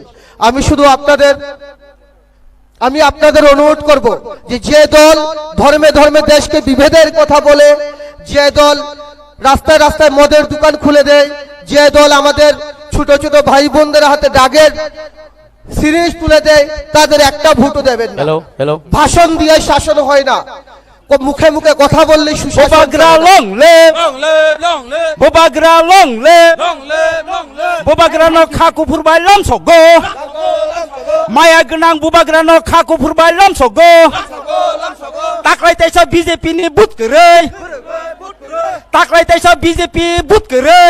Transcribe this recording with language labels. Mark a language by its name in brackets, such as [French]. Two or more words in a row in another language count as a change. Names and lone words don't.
[Bangla] আমি শুধু আপনাদের অনুরোধ করব যে দল ধর্মে ধর্মে দেশকে বিভেদের কথা বলে, যে দল রাস্তায় রাস্তায় মদের দোকান খুলে দেয়, যে দল আমাদের ছোট ছোট ভাই বোনদের হাতে দাগের সিরিজ তুলে দেয়, তাদের একটা ভোটও দেবেন না। ভাষণ দিয়ে শাসন হয় না, মুখে মুখে কথা বললে [Kok Borok] Bobagra [English] long live, [Kok Borok] Bobagra [English] long live, [Kok Borok] Bobagra no khaku phurbai lam sogo, Maya gnang Bobagra no khaku phurbai lam sogo, Taklai taisa BJP ni but kerei, Taklai taisa BJP but kerei,